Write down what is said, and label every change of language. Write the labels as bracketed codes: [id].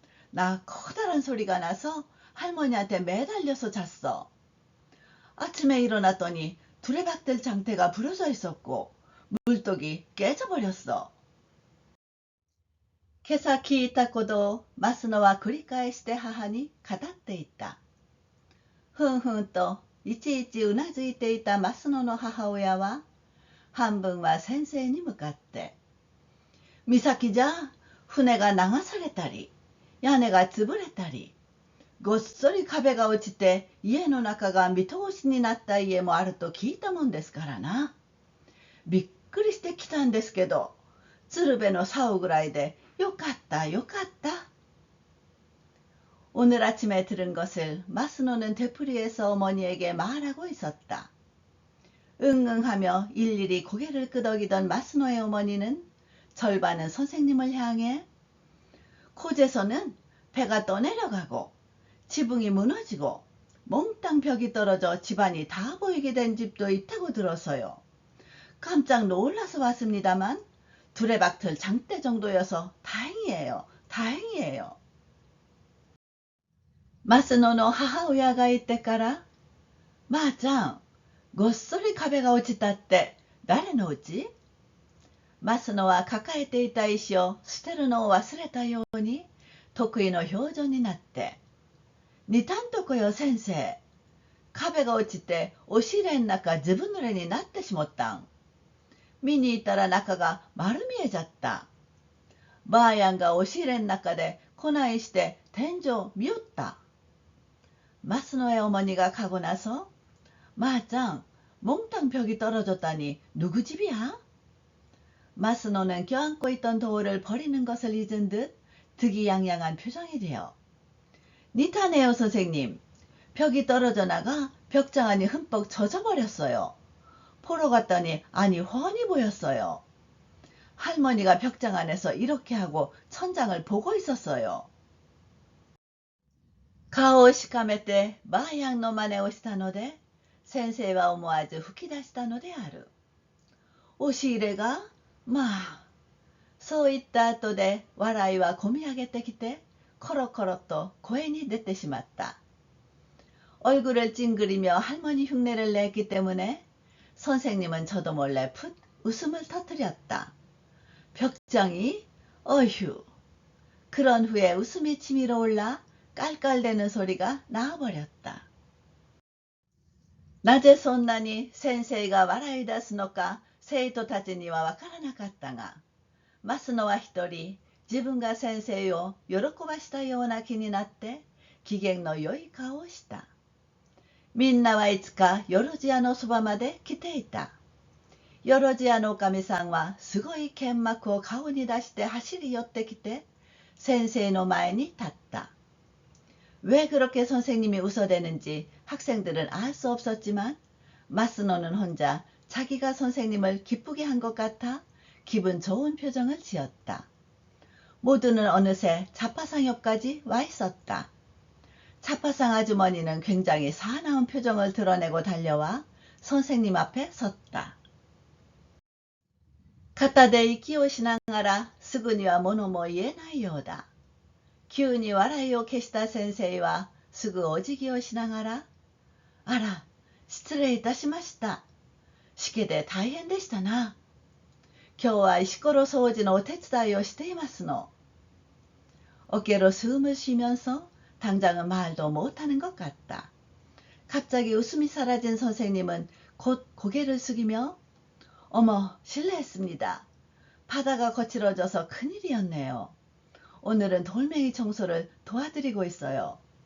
[ko] 나 커다란 소리가 나서 할머니한테 매달려서 잤어. 아침에 일어났더니 두레박들 장대가 부러져 있었고 물독이 깨져버렸어. [ja] 今朝聞いたことをマスノは繰り返して母に語っていた。ふんふんといちいちうなずいていたマスノの母親は、半分は先生に向かって、岬じゃ船が流されたり、屋根が潰れたり、ごっそり壁が落ちて家の中が見通しになった家もあると聞いたもんですからな。びっくりしてきたんですけど、鶴瓶の竿ぐらいでよかったよかった。 [ko] 오늘 아침에 들은 것을 마스노는 되풀이해서 어머니에게 말하고 있었다. 응응하며 일일이 고개를 끄덕이던 마스노의 어머니는 절반은 선생님을 향해 코제서는 배가 떠내려가고 지붕이 무너지고 몽땅 벽이 떨어져 집안이 다 보이게 된 집도 있다고 들어서요. 깜짝 놀라서 왔습니다만 두레박틀 장대 정도여서 다행이에요. 다행이에요. [ja] マスノの母親が言ってから、まーちゃん、ごっそり壁が落ちたって誰のうち？マスノは抱えていた石を捨てるのを忘れたように得意の表情になって、似たんとこよ先生。壁が落ちて押し入れん中ずぶ濡れになってしもったん。見に行ったら中が丸見えじゃった。ばあやんが押し入れん中でこないして天井見よった。 [ko] 마스노의 어머니가 가고 나서 마짱, 몽땅 벽이 떨어졌다니 누구 집이야? 마스노는 껴안고 있던 도우를 버리는 것을 잊은 듯 득이양양한 표정이 되어 니타네요 선생님. 벽이 떨어져 나가 벽장 안이 흠뻑 젖어버렸어요. 보러 갔더니 안이 훤히 보였어요. 할머니가 벽장 안에서 이렇게 하고 천장을 보고 있었어요. [ja] 顔をしかめてばあやんの真似をしたので、先生は思わず吹き出したのである。押し入れが、まあ、そう言った後で笑いはこみ上げてきて、コロコロと声に出てしまった。 [ko] 얼굴을 찡그리며 할머니 흉내를 냈기 때문에 선생님은 저도 몰래 풋 웃음을 터뜨렸다. 벽장이 어휴. 그런 후에 웃음이 치밀어 올라 깔깔대는 소리가 나와버렸다. [ja] なぜそんなに先生が笑い出すのか生徒たちにはわからなかったが、マスノは一人自分が先生を喜ばしたような気になって機嫌の良い顔をした。みんなはいつかよろずやのそばまで来ていた。よろずやのおかみさんはすごい剣幕を顔に出して走り寄ってきて先生の前に立った。 [ko] 왜 그렇게 선생님이 웃어대는지 학생들은 알 수 없었지만 마스노는 혼자 자기가 선생님을 기쁘게 한 것 같아 기분 좋은 표정을 지었다. 모두는 어느새 자파상 옆까지 와 있었다. 자파상 아주머니는 굉장히 사나운 표정을 드러내고 달려와 선생님 앞에 섰다. [ja] 肩で息をしながらすぐには物も言えないようだ。急に笑いを消した先生はすぐお辞儀をしながら、あら、失礼いたしました。しけで大変でしたな。今日は石ころ掃除のお手伝いをしていますの。 [ko] 어깨로 숨을 쉬면서 당장은 말도 못하는 것 같다. 갑자기 웃음이 사라진 선생님은 곧 고개를 숙이며 어머, 실례했습니다. 바다가 거칠어져서 큰일이었네요. 오늘은 돌멩이 청소를 도와드리고 있어요.